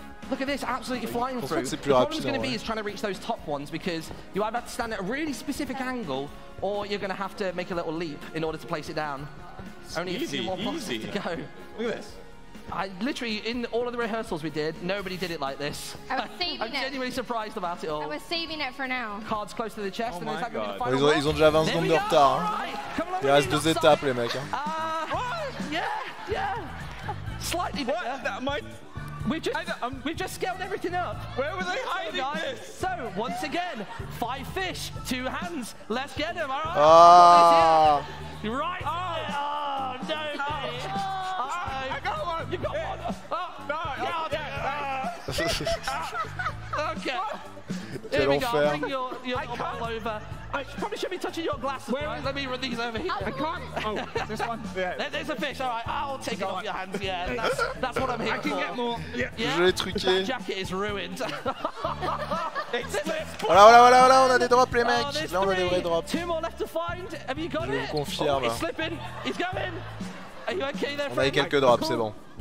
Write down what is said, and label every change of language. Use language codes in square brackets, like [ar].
[en] Look at this, absolutely flying through. The problem's going to be is trying to reach those top ones because you either have to stand at a really specific angle or you're going to have to make a little leap in order to place it down. Only a few more boxes to go. Look at this. I literally, in all of the rehearsals we did, nobody did it like this. I was saving I'm genuinely surprised about it all. I was saving it for now. Cards close to the chest, and my God. [fr] Ils ont déjà 20 secondes de retard. Hein. Il reste 2 étapes, les mecs. [en] Yeah. Slightly better. We've just scaled everything up. Where were they hiding this? So, once again, 5 fish, 2 hands. Let's get them, all right? Right. Oh, no. I got one. You got one. Okay. Here we go. Bring your ball over. I probably should be touching your glasses. Right? Let me run these over here. I can't. Oh, this one. Yeah. There's a fish. All right, I'll take it off your hands. Yeah, that's what I'm here for. I can get more. Yeah. [fr] Je l'ai truqué. [en] That jacket is ruined. [fr] Voilà, on a des drops, les mecs. Là, on a des vrais drops. [en] 2 more left to find. Have you got it? [fr] Je vous confirme. [en] He's slipping. He's going. Are you okay there, [fr] On a eu quelques drops, c'est bon.